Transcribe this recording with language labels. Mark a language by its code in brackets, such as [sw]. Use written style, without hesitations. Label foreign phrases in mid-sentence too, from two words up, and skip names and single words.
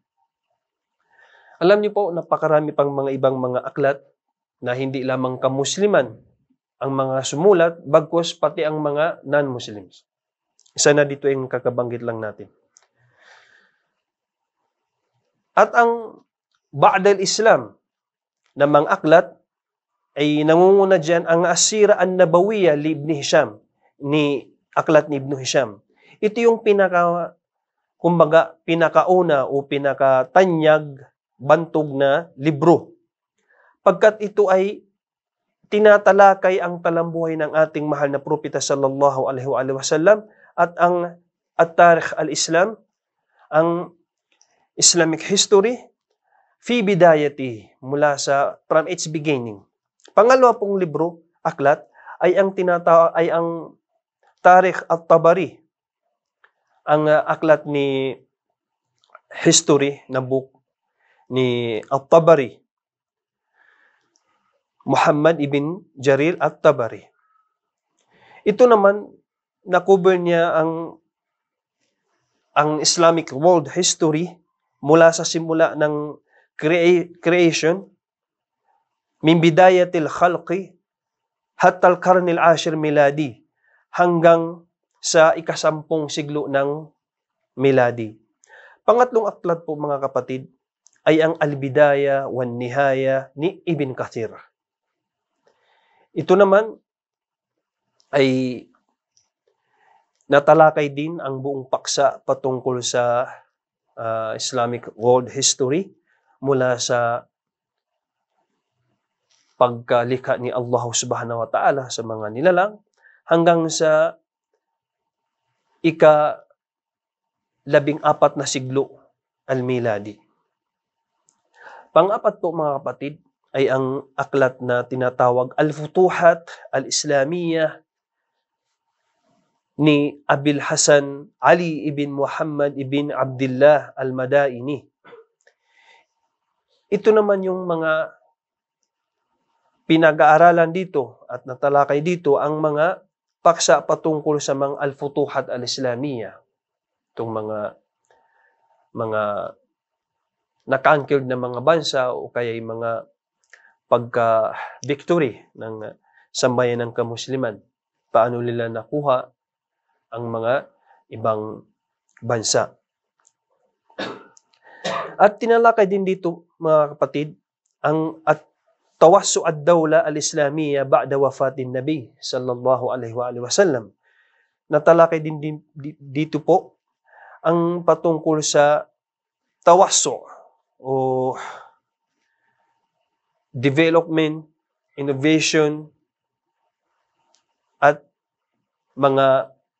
[tl] Alam niyo po, napakarami pang mga ibang mga aklat na hindi lamang kamusliman ang mga sumulat, bagkus pati ang mga non-Muslims. Isa na dito yung kakabanggit lang natin. At ang Ba'dal Islam na mga aklat ay nangunguna dyan ang Asira an-Nabawiyya li Ibn Hisham, ni aklat ni Ibn Hisham. Ito yung pinakauna o pinakatanyag, bantog na libro. Pagkat ito ay tinatalakay ang talambuhay ng ating mahal na propeta [ar] صلى الله عليه وسلم [tl] at ang [ar] التاريخ الإسلام, [tl] ang [en] Islamic history, [ar] في بداية, [tl] mula sa [en] from its beginning. [tl] Pangalawa pong libro, aklat, ay ang Tarikh at-Tabari, ang aklat ni history na book ni at-Tabari, Muhammad ibn Jarir at-Tabari. Ito naman, na-cover niya ang [en] Islamic world history [tl] mula sa simula ng creation, [ar] من بداية الخلق حتى القرن العاشر ميلادي, [tl] hanggang sa ika-10 siglo ng miladi. Pangatlong aklat po mga kapatid ay ang Al-Bidaya wan Nihaya ni Ibn Kathir. Ito naman ay natalakay din ang buong paksa patungkol sa [en] Islamic world history [tl] mula sa pagkalikha ni Allah [ar] سبحانه وتعالى [tl] sa mga nilalang hanggang sa ika-14 na siglo al-miladi. Pang-apat po mga kapatid ay ang aklat na tinatawag Al-Futuhat Al-Islamiyah ni Abil Hasan Ali ibn Muhammad ibn Abdullah Al-Madaini. Ito naman yung mga pinag-aaralan dito at natalakay dito ang mga paksa patungkol sa mga Al-Futuhat Al-Islamiyah. Itong mga na-conquered na mga bansa o kaya yung mga pagka-victory ng sambayan ng kamusliman. Paano nila nakuha ang mga ibang bansa. At tinalakay din dito, mga kapatid, ang [ar] توسع الدولة الإسلامية بعد وفاة النبي صلى الله عليه وسلم. [tl] Natalakay din dito po ang patungkol sa tawassu o development, innovation, at mga